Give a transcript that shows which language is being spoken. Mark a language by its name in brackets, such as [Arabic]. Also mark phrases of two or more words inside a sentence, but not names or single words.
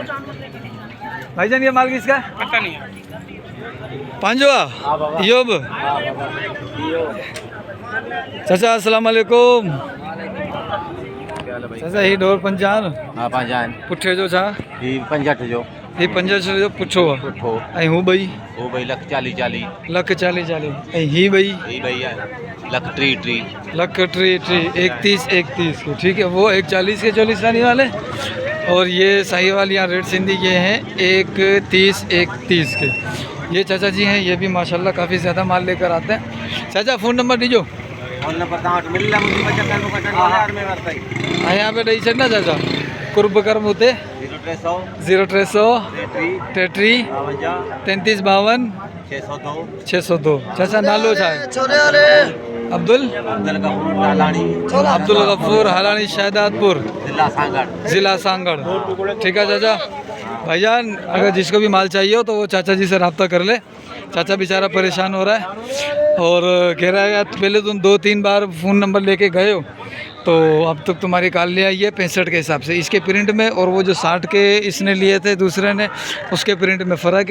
[Urdu] بھائی جان، یہ مال کس کا ہے? پتا نہیں. پانچواں یوب۔ چاچا السلام علیکم. [Sindhi] चाचा ही डोर पंजान? हाँ, पंजान पुठे जो छा? ही 65 जो। ही 65 जो पुठो आहे। पुठो ऐं हू ॿई? [Urdu] وہ بھائی لکھ 40 [Sindhi] लख 40 ऐं ही ॿई? ही भैया लख 30 [Urdu] لکھ 30 31 کے. ٹھیک ہے، وہ 140 کے چولستانی والے، اور یہ ساہیوال یا ریڈ سندھی یہ ہیں 130 کے. یہ چاچا جی ہیں، یہ بھی ماشاءاللہ کافی زیادہ مال لے کر آتے ہیں. [Sindhi] चाचा फ़ोन नंबर दीजो। फोन नंबर तव्हां मिल मुंहिंजी बचत में बचत में वरताई। [Urdu] ہاں، یہاں پے [Sindhi] ॾेई छॾना चाचा, कुर्ब कर्म हुते 0300 33 33 52 602। चाचा नालो छा आहे? अब्दुल गफूर हालानी, शहदादपुर, ज़िला सांगड़। [Urdu] ٹھیک ہے چاچا. بھائی جان، اگر جس کو بھی مال چاہیے ہو تو وہ چاچا جی سے رابطہ کر لے. چاچا بیچارہ پریشان ہو رہا ہے اور کہہ رہا ہے یار، پہلے تم 2-3 بار فون نمبر لے کے گئے ہو، تو اب تک تمہاری کال لے آئی ہے 65 کے حساب سے. اس کے پرنٹ میں اور وہ جو 60 کے اس نے لیے تھے دوسرے نے، اس کے پرنٹ میں فرق ہے.